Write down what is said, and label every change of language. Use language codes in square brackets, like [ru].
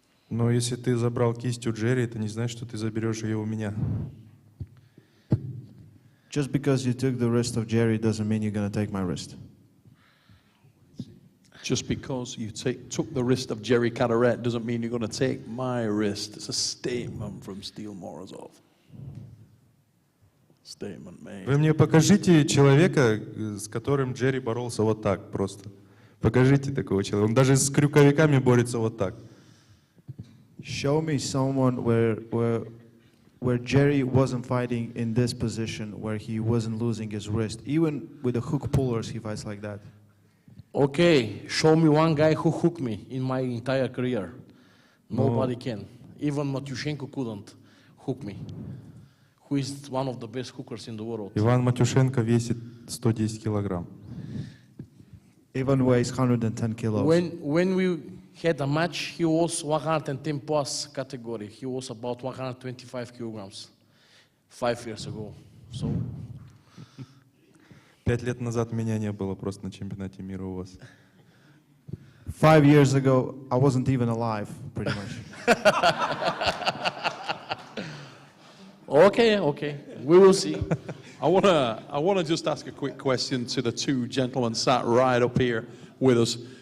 [ru] Но если ты забрал кисть у Джерри, это не значит, что ты заберешь ее у меня. [en] Just because you took the wrist of Jerry doesn't mean you're going to take my wrist. Just because you took the wrist of Jerry Caderet doesn't mean you're going to take my wrist. It's a statement from Steel Morozov. Statement made. [ru] Вы мне покажите человека, с которым Джерри боролся вот так просто. Покажите такого человека. Он даже с крюковиками борется вот так. [en] Show me someone where Jerry wasn't fighting in this position, where he wasn't losing his wrist. Even with the hook pullers, he fights like that. Okay, show me one guy who hooked me in my entire career. Nobody can. Even Matyushenko couldn't hook me. Who is one of the best hookers in the world. [ru] Иван Матюшенко весит 110 килограмм. [en] Ivan weighs 110 kilos. When we had a match, he was 110 plus category. He was about 125 kilograms 5 years ago. So. [ru] 5 лет назад меня не было просто на чемпионате мира у вас. [en] 5 years ago, I wasn't even alive, pretty much. Okay, we will see. I wanna just ask a quick question to the two gentlemen sat right up here with us.